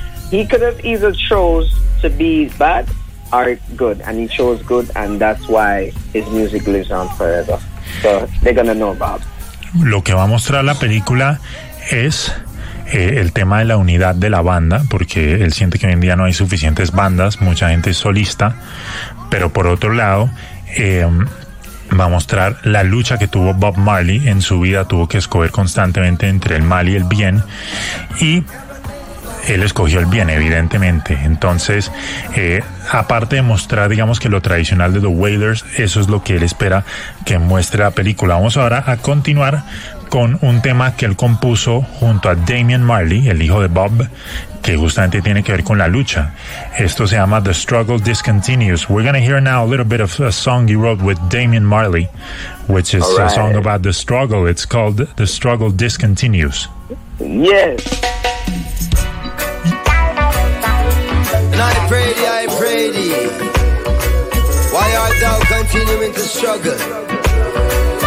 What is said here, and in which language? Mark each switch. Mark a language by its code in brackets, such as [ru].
[en] He could have either chose to be bad or good, and he chose good, and that's why his music lives on forever. So they're going to know Bob. [es] Lo que va a mostrar la película es el tema de la unidad de la banda, porque él siente que hoy en día no hay suficientes bandas, mucha gente es solista, pero por otro lado va a mostrar la lucha que tuvo Bob Marley en su vida, tuvo que escoger constantemente entre el mal y el bien, y él escogió el bien, evidentemente. Entonces, aparte de mostrar, digamos, que lo tradicional de The Wailers, eso es lo que él espera que muestre la película. Vamos ahora a continuar con un tema que él compuso junto a Damian Marley, el hijo de Bob, que justamente tiene que ver con la lucha. Esto se llama The Struggle Discontinues. [en] We're going to hear now a little bit of a song you wrote with Damian Marley, which is a song about the struggle. It's called The Struggle Discontinues. Yes. And I pray thee, why art thou continuing to struggle?